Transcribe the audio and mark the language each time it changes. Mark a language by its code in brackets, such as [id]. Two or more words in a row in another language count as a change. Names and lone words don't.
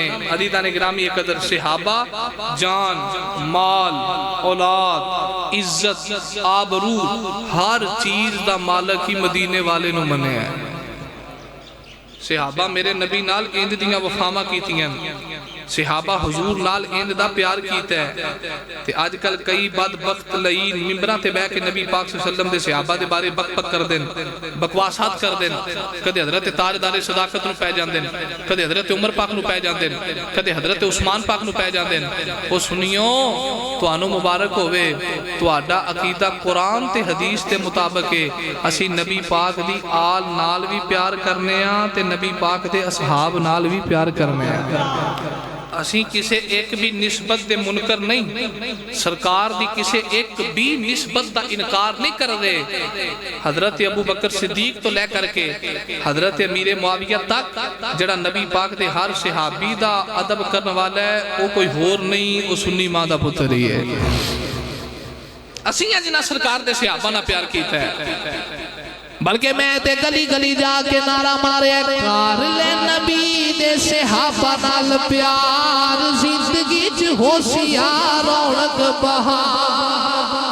[pa] عقیدہ نے گرامی قدر صحابہ جان مال اولاد عزت آبرو ہر چیز دا مالک ہی مدینے والے نوں منیا ہے. صحابہ میرے نبی نال انج دیاں وفاواں کیتیاں، صحابہ حضور نال انج دا پیار کیتا ہے. تے اجکل کئی بدبخت لئی منبراں تے بیٹھ کے نبی پاک [ar] صلى الله عليه وسلم [pa] دے صحابہ دے بارے بک کر دین، بکواسات کر دین. کدے حضرت تاجدارِ صداقت نوں پے جاندے نے، کدے حضرت عمر پاک نوں پے جاندے نے، کدے حضرت عثمان پاک نوں پے جاندے نے. او سنیو تہانوں مبارک ہووے، تہاڈا عقیدہ قرآن تے حدیث دے مطابق ہے. اسی نبی پاک دی آل نال بھی پیار کرنے آں تے نبی پاک دے اصحاب نال بھی پیار کرنے آں. اسی کسے اک بھی نسبت دے منکر نہیں، سرکار دی کسے اک بھی نسبت دا انکار نہیں کر رہے. حضرت ابو بکر صدیق توں لے کر کے حضرت امیر معاویہ تک جہڑا نبی پاک دے ہر صحابی دا ادب کرنے والا ہے او کوئی ہور نہیں، او سنی ماں دا پتر ہی ہے. اسی جنہاں سرکار دے صحابہ نال پیار کیتا ہے، بلکہ میں تے گلی گلی جا کے نعرہ مارے کر لے نبی دے صحابہ نال پیار، زندگی چ ہوشیار رونق بہار.